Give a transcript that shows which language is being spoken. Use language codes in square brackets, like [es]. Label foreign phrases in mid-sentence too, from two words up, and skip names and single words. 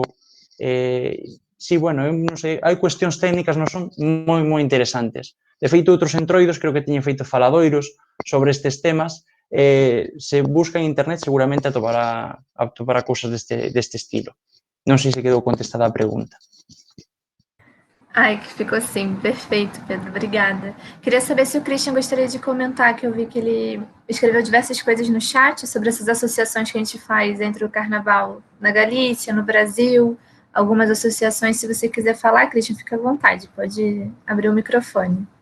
[gl] Sí, bueno, eu non sei, hai cuestións técnicas non son moi interesantes. De feito, outros entroidos creo que teñen feito faladoiros sobre estes temas. Se busca en internet seguramente atopará cousas deste estilo. Non sei se quedou contestada a pregunta. [pt] Ai, que ficou sim, perfeito, Pedro, obrigada. Queria saber se o Christian gostaria de comentar, que eu vi que ele escreveu diversas coisas no chat sobre essas associações que a gente faz entre o Carnaval na Galícia, no Brasil, algumas associações. Se você quiser falar, Christian, fica à vontade, pode abrir o microfone.